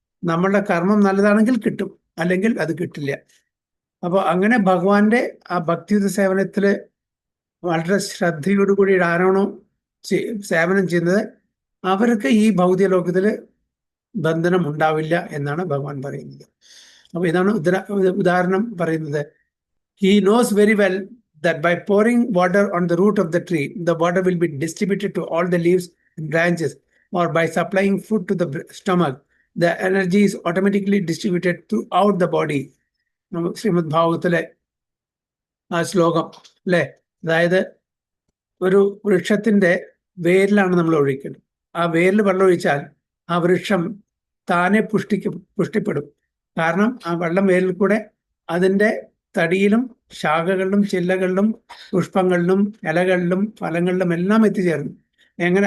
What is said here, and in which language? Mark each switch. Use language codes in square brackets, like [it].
[ml] നമ്മളുടെ കർമ്മം നല്ലതാണെങ്കിൽ കിട്ടും, അല്ലെങ്കിൽ അത് കിട്ടില്ല. അപ്പോൾ അങ്ങനെ ഭഗവാന്റെ ആ ഭക്തിയുത സേവനത്തില് വളരെ ശ്രദ്ധയോടുകൂടി ആരാണോ സേവനം ചെയ്യുന്നത് അവർക്ക് ഈ ഭൗതിക ലോകത്തില് ബന്ധനം ഉണ്ടാവില്ല എന്നാണ് ഭഗവാൻ പറയുന്നത്. അപ്പൊ ഇതാണ് ഉദാഹരണം പറയുന്നത്. [en] He knows very well that by pouring water on the root of the tree, the water will be distributed to all the leaves and branches, or by supplying food to the stomach, the energy is automatically distributed throughout the body. [ml] Shrimad ഭാഗവത്തിലെ ആ ശ്ലോകം അല്ലെ, അതായത് ഒരു വൃക്ഷത്തിന്റെ വേരിലാണ് നമ്മൾ ഒഴിക്കുന്നത്. ആ വേരിൽ വെള്ളം ഒഴിച്ചാൽ ആ വൃക്ഷം താനെ പുഷ്ടിപ്പെടും. കാരണം ആ വെള്ളം വേരിൽ കൂടെ അതിന്റെ തടിയിലും ശാഖകളിലും ചില്ലകളിലും പുഷ്പങ്ങളിലും ഇലകളിലും ഫലങ്ങളിലും എല്ലാം എത്തിച്ചേർന്നു. എങ്ങനെ?